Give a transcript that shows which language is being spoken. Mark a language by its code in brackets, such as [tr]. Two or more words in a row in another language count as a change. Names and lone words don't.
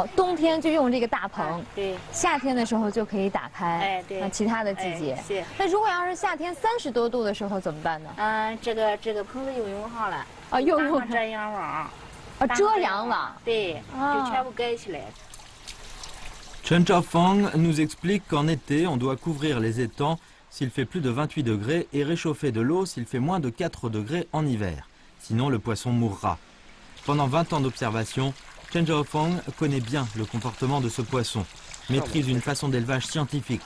[zh] 冬天就用这个大棚。对。夏天的时候就可以打开。对。那其他的季节。那如果要是夏天30多度的时候怎么办呢？这个棚子又用好了。又用遮阳网。遮阳网。对。就全部盖起来。 [fr] Chen Zhaofang nous explique qu'en été, on doit couvrir les étangs s'il fait plus de 28 degrés et réchauffer de l'eau s'il fait moins de 4 degrés en hiver. Sinon, le poisson mourra. Pendant 20 ans d'observation, Chen Zhaofang connaît bien le comportement de ce poisson, maîtrise une façon d'élevage scientifique.